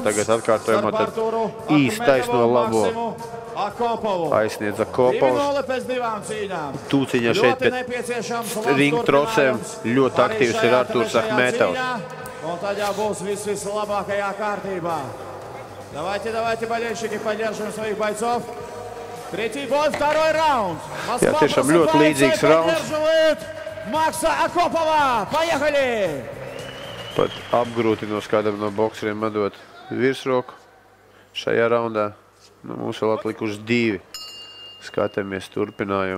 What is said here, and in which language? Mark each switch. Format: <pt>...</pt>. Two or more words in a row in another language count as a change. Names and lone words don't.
<lv>Tagad atkārtojumā tad īsti taisno labo aizsniedz Akopovs. 2-0 pēc divām cīņām. Tūciņā šeit pēc ringa trosēm ļoti aktīvs ir Artūrs Akhmetovs. Un tad jau būs viss labākajā kārtībā.</lv> <ru>Давайте, болельщики, поддержим своих бойцов. Третий бой, второй раунд.</ru> <lv>Jā, tiešām ļoti līdzīgs rauns. Maksa Akopova. Поехали! Pat apgrūtinos kādam no bokseriem medot virsroku šajā raundā. Mums vēl atlikuši 2. Skatāmies turpinājumu.</lv>